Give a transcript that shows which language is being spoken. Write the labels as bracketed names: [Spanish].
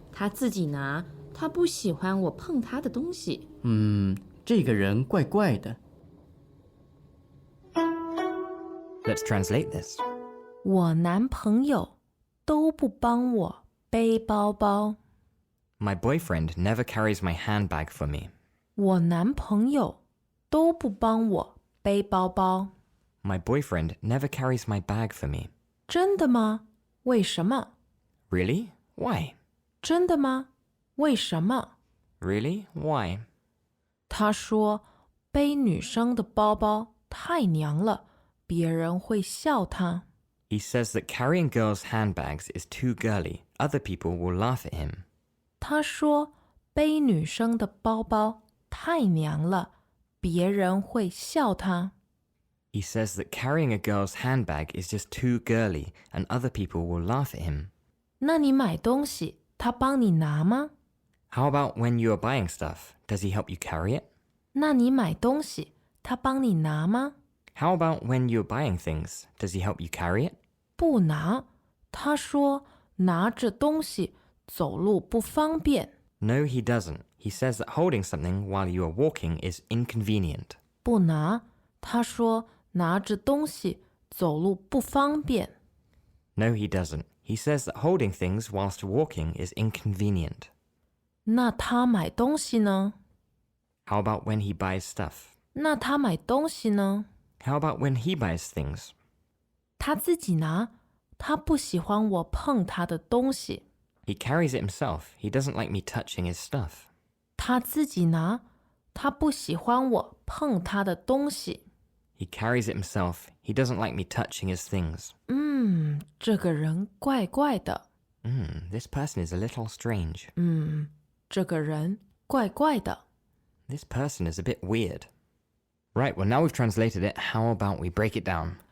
[Chinese] 他自己拿，他不喜欢我碰他的东西。这个人怪怪的。 [English] Let's translate this. [Chinese] 我男朋友都不帮我背包包。 [English] My boyfriend never carries my handbag for me. [Chinese] 我男朋友都不帮我背包包。 [English] My boyfriend never carries my bag for me. [Chinese] 真的吗？为什么？ [English] Really? Why? [Chinese] 真的吗？为什么？ [English] Really? Why? [Chinese] 他说背女生的包包太娘了，别人会笑他。 [English] He says that carrying girls' handbags is too girly. Other people will laugh at him. [Chinese] 他说背女生的包包太娘了，别人会笑他。 [English] He says that carrying a girl's handbag is just too girly, and other people will laugh at him. [Chinese] 那你买东西，他帮你拿吗？ [English] How about when you are buying stuff? Does he help you carry it? [Chinese] 那你买东西，他帮你拿吗？ [English] How about when you're buying things? Does he help you carry it? [Chinese] 不拿，他说拿着东西走路不方便。 [English] No, he doesn't. He says that holding something while you are walking is inconvenient. [Chinese] 不拿，他说拿着东西走路不方便。 [English] No, he doesn't. He says that holding things whilst walking is inconvenient. [Chinese] 那他买东西呢？ [English] How about when he buys stuff? [Chinese] 那他买东西呢？ [English] How about when he buys things? [Chinese] 他自己拿，他不喜欢我碰他的东西。 [English] He carries it himself. He doesn't like me touching his stuff. [Chinese] 他自己拿，他不喜欢我碰他的东西。 [English] He carries it himself. He doesn't like me touching his things. [Chinese] 这个人怪怪的。 [English] This person is a little strange. [Chinese] 这个人怪怪的。 [English] This person is a bit weird. Right, well, now we've translated it. How about we break it down?